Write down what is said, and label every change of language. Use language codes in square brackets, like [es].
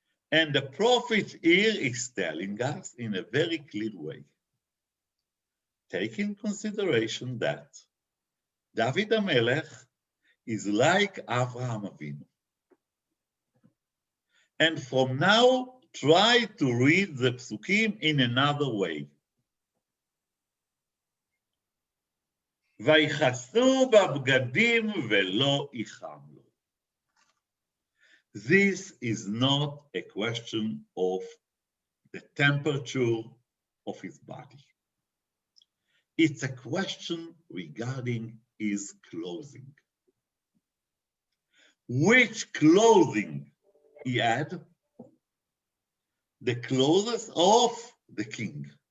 [en] And the prophet here is telling us in a very clear way, take in consideration that David HaMelech is like Avraham Avinu. And from now, try to read the psukim in another way. [he] ויכסו בבגדים ולא איחם לו. [en] This is not a question of the temperature of his body. It's a question regarding his clothing. Which clothing he had? The clothes of the king.